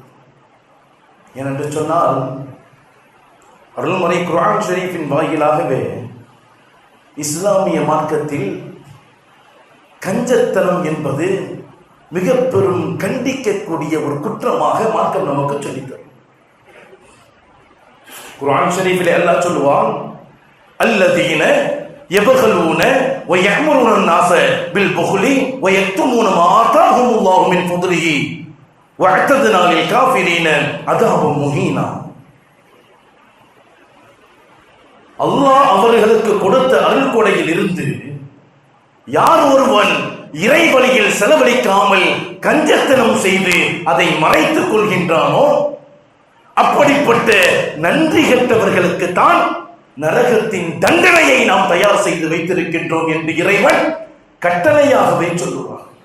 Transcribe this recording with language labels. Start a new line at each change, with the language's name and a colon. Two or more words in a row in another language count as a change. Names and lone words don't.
Tamil: ஏனென்று சொன்னால் அருள்மறை குர்ஆன் ஷரீஃபின் வாயிலாகவே இஸ்லாமிய மார்க்கத்தில் கஞ்சத்தனம் என்பது மிக பெரும் கண்டிக்கக்கூடிய ஒரு குற்றமாக மார்க்கம் நமக்கு சொல்லித் தரும். குர்ஆன் ஷரீஃபிலே அல்லாஹ் சொல்லுவான்,
Arabic: الذين يبخلون و يأمرون الناس بالبخل ويكتمون ما آتاهم الله من فضله وأعتدنا للكافرين عذابا مهينا.
Tamil: அல்லாஹ் அவர்களுக்கு கொடுத்த அருள் கொடையில் இருந்து யார் ஒருவன் இறை வழியில் செலவழிக்காமல் கஞ்சத்தனம் செய்து அதை மறைத்துக் கொள்கின்றானோ அப்படிப்பட்ட நன்றி கெட்டவர்களுக்கு தான் நரகத்தின் தண்டனையை நாம் தயார் செய்து வைத்திருக்கின்றோம் என்று இறைவன் கட்டளையாகவே சொல்லுவார்.